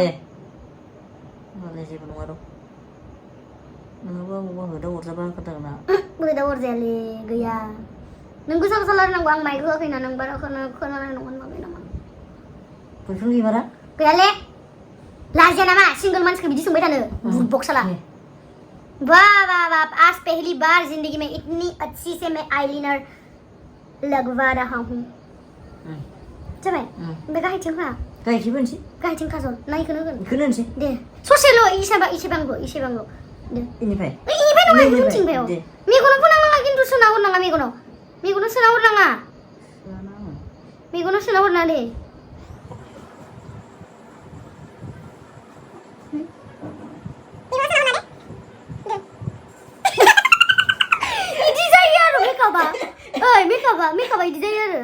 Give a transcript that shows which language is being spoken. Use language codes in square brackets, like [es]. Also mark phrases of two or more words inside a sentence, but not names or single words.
[brx] मालाय जेबो नङा र' नोंबो आंबो होदाव हरजाबा खोन्थागोन ना बोदा अरजायालै गैया नों गोसा गोसा रायलायनांगौ आं माइक होआखैना नों बारा खोनानाय नङा माबे नामा बयफ्रेन्ड गैमारा गैयाले लाजिया नामा सिंगल मानसिखौ बिदि सोंबाय थानो बुरबक साला [hi] वाह वाह वाह आज पहली बार जिंदगी में इतनी अच्छी से मैं आईलाइनर लगवा रहा हूँ [brx] जाबाय ओमफ्य गाहायथिं होआ गायखिबो होनसै गाहायथिं काजल ना इखौनो होगोन बेखौनो होनसै दे ससेल' इसेबांल' दे इनिफ्राय इनिफ्राय नङा उनथिंबाय मेगनाव फोनांनाङा खिन्थु सोना हरनाङा मेगनाव सोना हरनाङा मेगनाव सोना हरनाङा दे इदि जायो आरो मेकआपा इदि जायो आरो